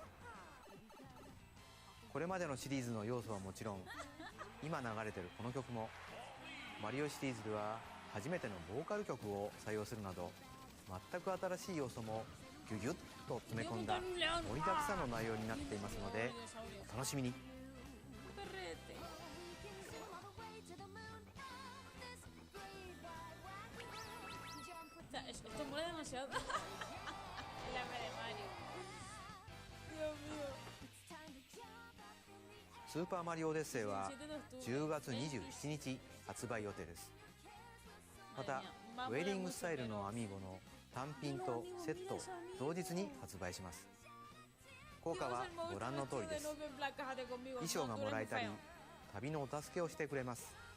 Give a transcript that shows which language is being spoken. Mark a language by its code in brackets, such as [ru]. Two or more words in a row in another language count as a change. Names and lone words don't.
[ja] これまでのシリーズの要素はもちろん、今流れてるこの曲もマリオシリーズでは初めてのボーカル曲を採用するなど、全く新しい要素もギュギュッと詰め込んだ盛りだくさんの内容になっていますので、お楽しみに。 [es] Esto mola demasiado. La de Mario. Dios mío. [ja] スーパーマリオオデッセイは10月27日発売予定です。またウェディングスタイルのアミーボの単品とセットを同日に発売します。効果はご覧の通りです。衣装がもらえたり旅のお助けをしてくれます。